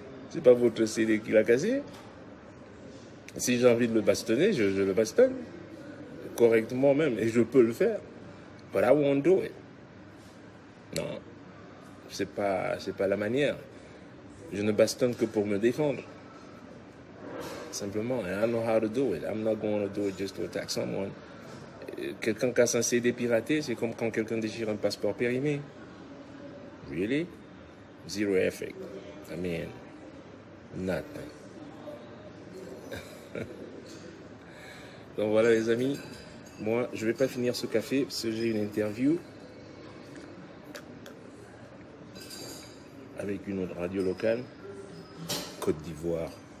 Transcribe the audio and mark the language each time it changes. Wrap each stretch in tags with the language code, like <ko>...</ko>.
<fr>C'est pas votre CD qui l'a cassé. Si j'ai envie de le bastonner, je le bastonne. Correctement même, et je peux le faire.</fr> <en>But I won't do it.</en> <fr>Non, c'est pas la manière. Je ne bastonne que pour me défendre. simplement.</fr> <en>And I know how to do it. I'm not going to do it just to attack someone.</en> <fr>Quelqu'un qui a un CD piraté, c'est comme quand quelqu'un déchire un passeport périmé.</fr> <en>Really? Zero effect. I mean, nothing.</en> <fr>Donc voilà les amis, moi je vais pas finir ce café parce que j'ai une interview avec une autre radio locale, Côte d'Ivoire.</fr>